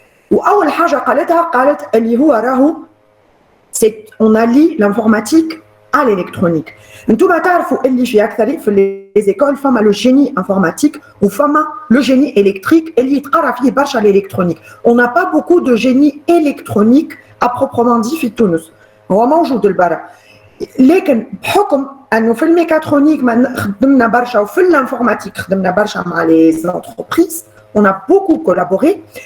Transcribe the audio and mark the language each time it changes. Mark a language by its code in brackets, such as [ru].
[ar] وأول حاجة قالت اللي هو راهو [fr] on allie l'informatique à l'électronique. [ar] انتوما تعرفوا اللي في أكثر في les écoles فما le génie informatique وفما le génie électrique اللي يتقرا فيه برشا l'électronique. [fr] On n'a pas beaucoup de génie électronique à proprement dit [ar] في تونس. هو موجود البرا. لكن بحكم انه في الميكاترونيك ما خدمنا برشا وفي الانفورماتيك خدمنا برشا مع [fr] les entreprises, on a beaucoup collaboré.